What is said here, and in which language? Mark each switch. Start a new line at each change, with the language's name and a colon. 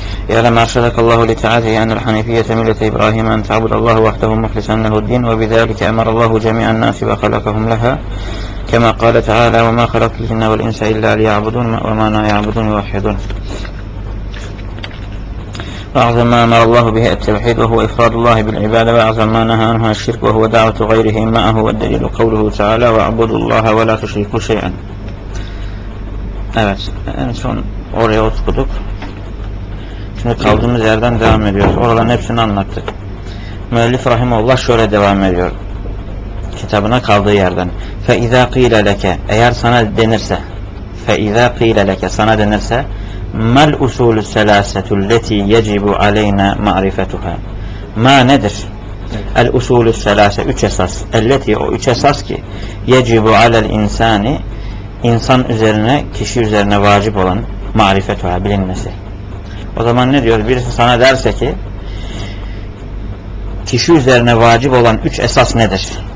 Arabic: يعلم أرشدك الله لتعاته أن الحنيفية ملة إبراهيم أن تعبد الله وحده مخلصا له الدين، وبذلك أمر الله جميع الناس وخلقهم لها كما قال تعالى وما خلقت الجن والإنس إلا ليعبدون وما لا يعبدون يوحدون. وأعظم ما أمر الله به التوحيد وهو إفراد الله بالعبادة، وأعظم ما نهى عنها الشرك وهو دعوة غيره معه، والدليل قوله تعالى واعبدوا الله ولا تشركوا شيئا.
Turkish: Evet, en son oraya oturduk. Şimdi kaldığımız yerden devam ediyoruz. Oraların hepsini anlattık. Müellif Rahimullah şöyle devam ediyor. Kitabına kaldığı yerden.
Arabic: فَإِذَا قِيلَ لَكَ
Turkish: Eğer sana denirse
Arabic: فَإِذَا قِيلَ لَكَ
Turkish: Sana denirse
Arabic: مَا الْاُسُولُ السَّلَاسَةُ الَّتِي يَجِبُ عَلَيْنَا مَعْرِفَتُهَا Ma nedir? الْاُسُولُ السَّلَاسَةُ
Turkish: Üç esas.
Arabic: اَلَّتِي
Turkish: O üç esas ki
Arabic: يَجِبُ عَلَى الْاِنْسَانِ
Turkish: insan üzerine, kişi üzerine vacip olan
Arabic: marifetuha,
Turkish: bilinmesi. O zaman ne diyor? Birisi sana derse ki kişi üzerine vacip olan üç esas nedir?